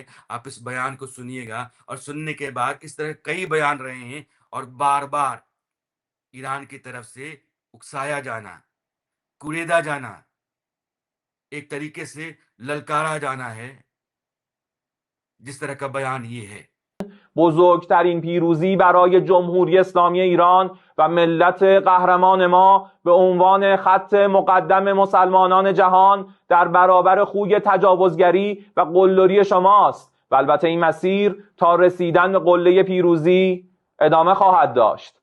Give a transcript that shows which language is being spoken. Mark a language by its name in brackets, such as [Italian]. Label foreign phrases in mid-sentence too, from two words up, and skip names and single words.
[Hindi] आप इस बयान को सुनिएगा और सुनने के बाद इस तरह कई बयान रहे हैं और बार-बार ईरान की तरफ से उकसाया जाना, कुरेदा जाना, एक तरीके से ललकारा जाना है, जिस तरह का बयान ये है। [Persian] بزرگترین پیروزی برای جمهوری اسلامی ایران و ملت قهرمان ما به عنوان خط مقدم مسلمانان جهان در برابر خوی تجاوزگری و قلدری شماست و البته این مسیر تا رسیدن به قله پیروزی ادامه خواهد داشت.